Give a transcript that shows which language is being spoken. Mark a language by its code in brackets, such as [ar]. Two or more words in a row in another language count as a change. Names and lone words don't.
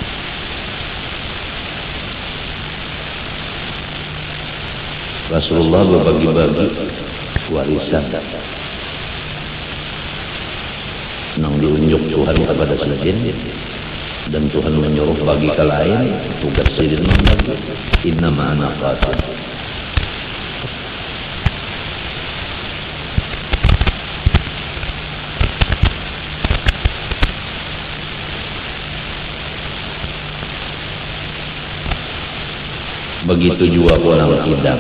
[id] Rasulullah berbagi-bagi warisan yang diunjuk Tuhan kepada sidin dan Tuhan menyuruh bagi ke lain tugas sidin membagi [ar] إنما أنا قاسم. [id] Begitu juga pulang kidam.